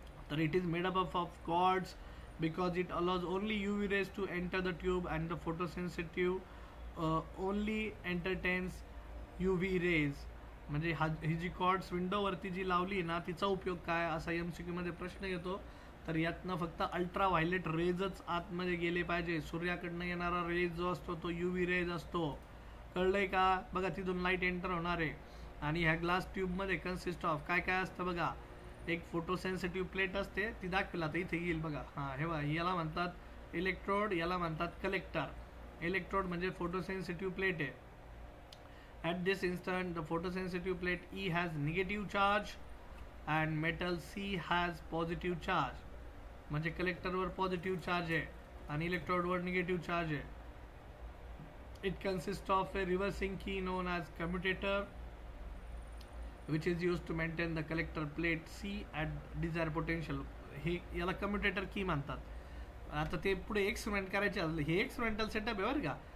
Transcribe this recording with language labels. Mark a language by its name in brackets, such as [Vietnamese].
[English] तर it is made up of cords because it allows only UV rays to enter the tube and the photosensitive only entertains UV rays. [Marathi] म्हणजे ही जी chords विंडोवरती जी लावली ना, तिचा उपयोग काय असा MCQ मध्ये प्रश्न येतो. तर यातनं फक्त अल्ट्रा व्हायलेट रेजच आतमध्ये गेले पाहिजे. सूर्याकडनं येणारा रेज जो असतो तो UV रेज असतो. कळलंय का? बघा तिथून लाईट एंटर होणार आहे. आणि ह्या ग्लास ट्यूबमध्ये कन्सिस्ट ऑफ काय काय असतं बघा. एक फोटोसेन्सिटिव्ह प्लेट असते, ती दाखवला तर इथे येईल बघा. हां हे बघा, याला म्हणतात इलेक्ट्रोड, याला म्हणतात कलेक्टर. इलेक्ट्रोड म्हणजे फोटोसेन्सिटिव्ह प्लेट आहे. [English] At this instant the photosensitive plate E has negative charge and metal C has positive charge. [Marathi] म्हणजे कलेक्टरवर पॉझिटिव्ह चार्ज आहे आणि इलेक्ट्रोडवर निगेटिव्ह चार्ज आहे. [English] It consist of a reversing key known as commutator which is used to maintain the collector plate C at desired potential. [Marathi] हे याला commutator की म्हणतात. आता ते पुढे एक्सपेरिमेंट करायचे असले, हे एक्सपेरिमेंटल सेटअप आहे बरं का.